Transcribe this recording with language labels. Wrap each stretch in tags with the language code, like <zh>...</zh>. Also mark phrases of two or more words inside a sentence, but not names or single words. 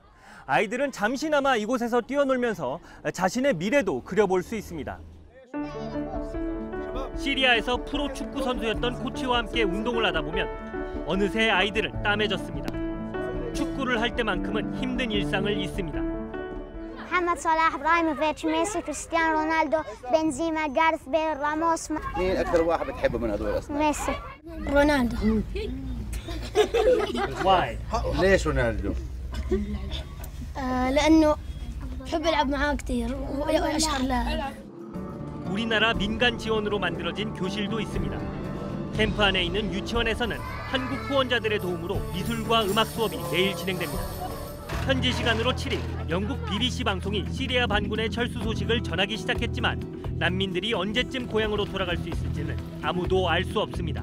<ko>아이들은 잠시나마 이곳에서 뛰어놀면서 자신의 미래도 그려볼 수 있습니다. 시리아에서 프로 축구 선수였던 코치와 함께 운동을 하다 보면 어느새 아이들은 땀해졌습니다. 축구를 할 때만큼은 힘든 일상을 잊습니다.</ko> <ar>محمد صلاح ابراهيموفيتش ميسي كريستيانو رونالدو بنزيما جارث بيل راموس مين اكثر واحد بتحبه من هذول اصلا؟ ميسي رونالدو واي ليش رونالدو؟ لانه بحب العب معاه كثير واشهر لاعب.</ar> <ko>우리나라 민간 지원으로 만들어진 교실도 있습니다. 캠프 안에 있는 유치원에서는 한국 후원자들의 도움으로 미술과 음악 수업이 매일 진행됩니다. 현지 시간으로 7일 영국 BBC 방송이 시리아 반군의 철수 소식을 전하기 시작했지만 난민들이 언제쯤 고향으로 돌아갈 수 있을지는 아무도 알 수 없습니다.</ko>